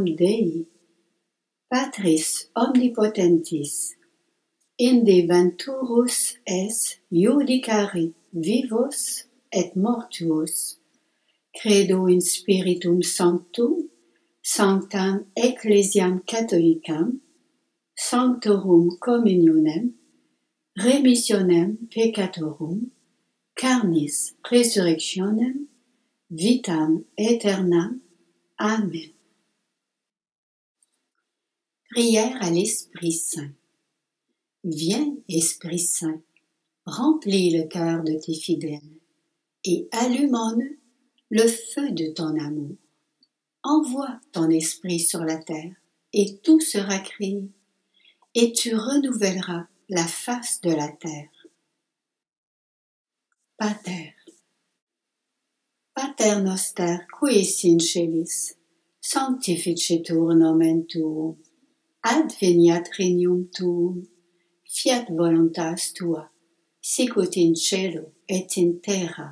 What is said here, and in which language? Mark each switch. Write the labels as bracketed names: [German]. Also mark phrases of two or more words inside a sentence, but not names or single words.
[Latin] Dei, Patris omnipotentis, inde venturus es judicari vivos et mortuos, credo in Spiritum Sanctum, sanctam ecclesiam catholicam, sanctorum communionem, remissionem peccatorum, carnis resurrectionem, vitam aeternam. [French] Amen. Prière à l'Esprit Saint. Viens, Esprit Saint, remplis le cœur de tes fidèles et allume en eux le feu de ton amour. Envoie ton Esprit sur la terre et tout sera créé, et tu renouvelleras la face de la terre. [Latin] Pater. Pater noster qui es in celis, sanctificetur nomen tuum, adveniat regnum tuum, fiat voluntas tua, sicut in cielo et in terra.